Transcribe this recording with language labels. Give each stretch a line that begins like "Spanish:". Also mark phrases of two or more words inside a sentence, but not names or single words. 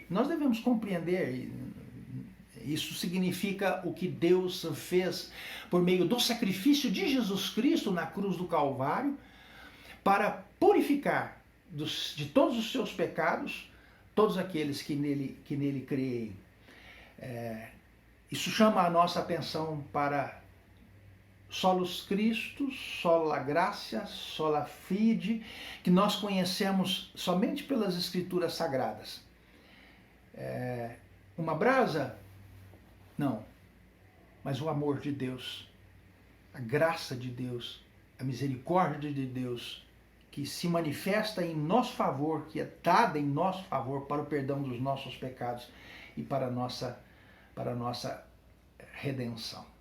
Portuguese: Nós devemos compreender, isso significa o que Deus fez por meio do sacrifício de Jesus Cristo na cruz do Calvário, para purificar de todos os seus pecados todos aqueles que nele creem. Isso chama a nossa atenção para
Latin: solos Christus, sola gratia, sola fide,
Portuguese: que nós conhecemos somente pelas Escrituras Sagradas. Uma brasa? Não. Mas o amor de Deus, a graça de Deus, a misericórdia de Deus, que se manifesta em nosso favor, que é dada em nosso favor para o perdão dos nossos pecados e para a nossa redenção.